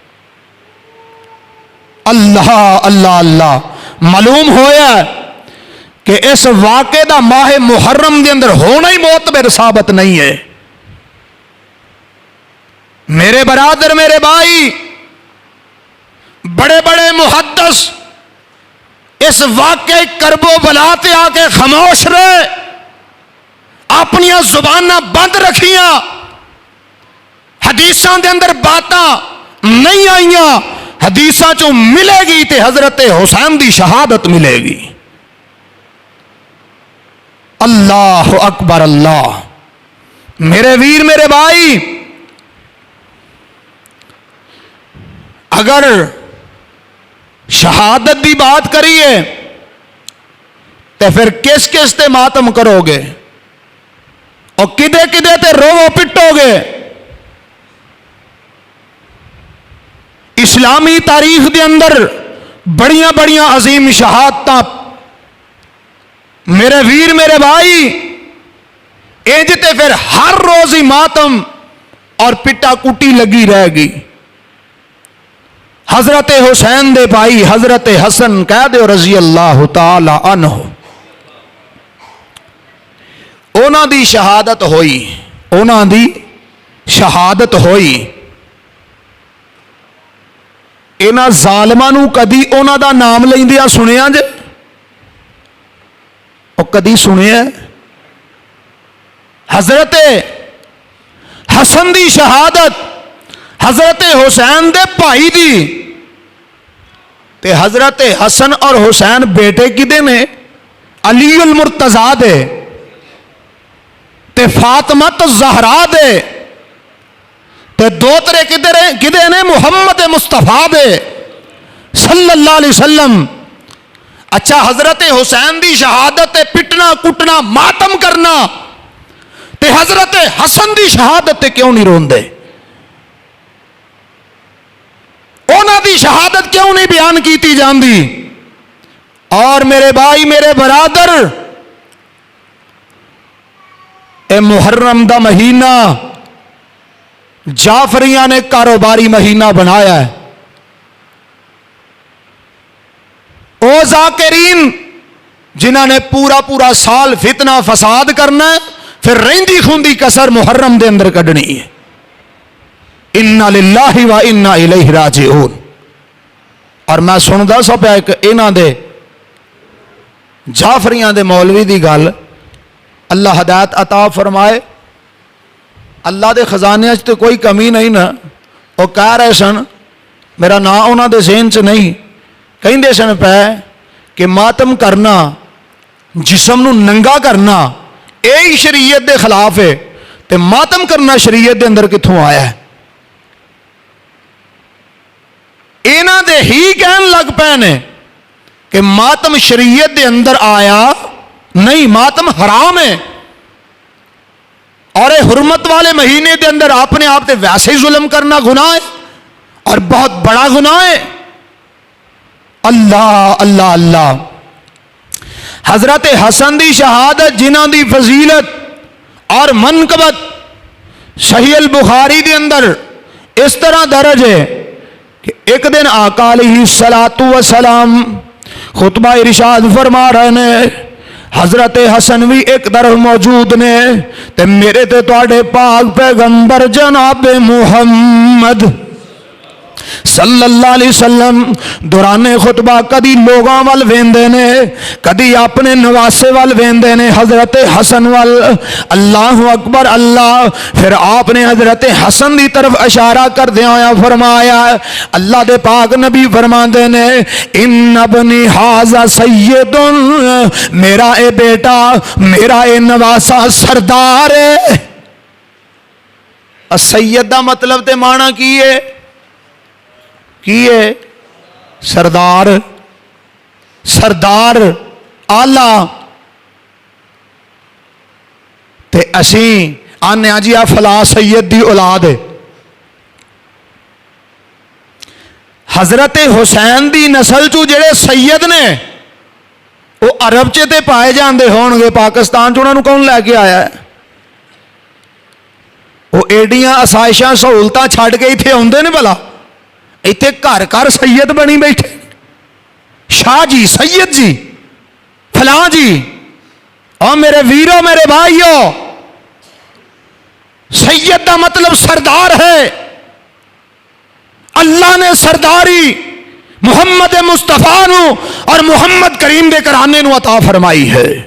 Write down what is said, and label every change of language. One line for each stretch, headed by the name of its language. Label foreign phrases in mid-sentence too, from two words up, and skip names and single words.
Punjabi: اللہ اللہ اللہ معلوم ہویا کہ اس واقعے دا ماہ محرم دے اندر ہونا ہی معتبر ثابت نہیں ہے۔ میرے برادر میرے بھائی، بڑے بڑے محدث اس واقعے کرب و بلا تے آ کے خاموش رہے، اپنی زباناں بند رکھیاں، حدیثاں دے اندر باتاں نہیں آئیاں، حدیثاں چوں ملے گی تے حضرت حسین دی شہادت ملے گی۔
Arabic: اللہ اکبر اللہ۔
Punjabi: میرے ویر میرے بھائی، اگر شہادت دی بات کریے تو پھر کس کس تے ماتم کرو گے اور کدے کدے تے رو پٹو گے؟ اسلامی تاریخ دے اندر بڑیاں بڑیاں عظیم شہادتاں میرے ویر میرے بھائی، انج تے پھر ہر روز ہی ماتم اور پٹا کٹی لگی رہ گئی۔ حضرت حسین دے بھائی حضرت حسن کہہ دے
Arabic: رضی اللہ تعالی عنہ،
Punjabi: انہاں دی شہادت ہوئی، انہاں دی شہادت ہوئی۔ انہاں ظالماں نوں کدی انہاں دا نام لیندیا سنیا جے؟ او کدی سنیا؟ حضرت حسن دی شہادت حضرت حسین دے بھائی دی، تے حضرت حسن اور حسین بیٹے کدے نے؟ علی المرتضیٰ دے تے فاطمہ الزہرا دے، تے دوترے کدے نے؟ محمد مصطفیٰ دے
Arabic: صلی اللہ علیہ وسلم۔
Punjabi: اچھا حضرت حسین دی شہادت تے پٹنا کٹنا ماتم کرنا، تے حضرت حسن دی شہادت تے کیوں نہیں روندے؟ انہاں دی شہادت کیوں نہیں بیان کیتی جاندی؟ اور میرے بھائی میرے برادر، اے محرم دا مہینہ جعفریاں نے کاروباری مہینہ بنایا ہے۔ او ذاکرین جنہاں نے پورا سال فتنہ فساد کرنا ہے، پھر رہندی خوندی کسر محرم دے اندر کڈنی ہے۔
Arabic: انا للہ و انا الیہ راجعون۔
Punjabi: اور میں سندا سا پیا کہ انہاں دے جعفریاں دے مولوی دی گل، اللہ ہدایت عطا فرمائے، اللہ دے خزانے وچ تے کوئی کمی نہیں نا۔ وہ کہہ رہے سن، میرا نام انہاں دے ذہن چ نہیں، کہندے سن پے کہ ماتم کرنا، جسم نو ننگا کرنا، اے شریعت دے خلاف ہے، تے ماتم کرنا شریعت دے اندر کتھوں آیا ہے؟ انہاں دے ہی کہن لگ پے نے کہ ماتم شریعت دے اندر آیا نہیں، ماتم حرام ہے، اور حرمت والے مہینے دے اندر اپنے آپ تے ویسے ہی ظلم کرنا گناہ ہے اور بہت بڑا گناہ ہے۔ اللہ اللہ اللہ۔ حضرت حسن دی شہادت جنہاں دی فضیلت اور منقبت صحیح البخاری دے اندر اس طرح درج ہے کہ ایک دن آقا
Arabic: علیہ الصلوۃ والسلام
Punjabi: خطبہ ارشاد فرما رہے ہیں، حضرت حسن بھی ایک طرف موجود نے تے میرے تے تواڈے پاک پیغمبر جناب محمد
Arabic: صلی اللہ علیہ وسلم
Punjabi: دوران خطبہ کدی لوگاں وال ویندے نے، کدی اپنے نواسے وال ویندے نے، حضرت حسن وال۔
Arabic: اللہ اکبر
Punjabi: اللہ۔ پھر آپ نے حضرت حسن دی طرف اشارہ کردیا ہویا فرمایا، اللہ دے پاک نبی فرماندے نے،
Arabic: ان ابنی ھذا سید،
Punjabi: میرا اے بیٹا میرا اے نواسا سردار ہے۔ سید دا مطلب تے معنی کی ہے؟ کیے سردار، سردار آلہ۔ تے اسی آنے جی آ فلاں سید دی اولاد ہے۔ حضرت حسین دی نسل چو جڑے سید نے وہ عرب چے تے پائے جاندے ہون گے، پاکستان چ انہاں نوں کون لے کے آیا ہے؟ وہ ایڈیاں آسائشاں سہولتاں چھڈ کے ایتھے آوندے نے بھلا؟ ایتھے گھر گھر سید بنی بیٹھے، شاہ جی، سید جی، فلاں جی۔ اور میرے ویرو میرے بھائیو، سید دا مطلب سردار ہے۔ اللہ نے سرداری محمد مصطفیٰ نو اور محمد کریم دے کرانے نو عطا فرمائی ہے۔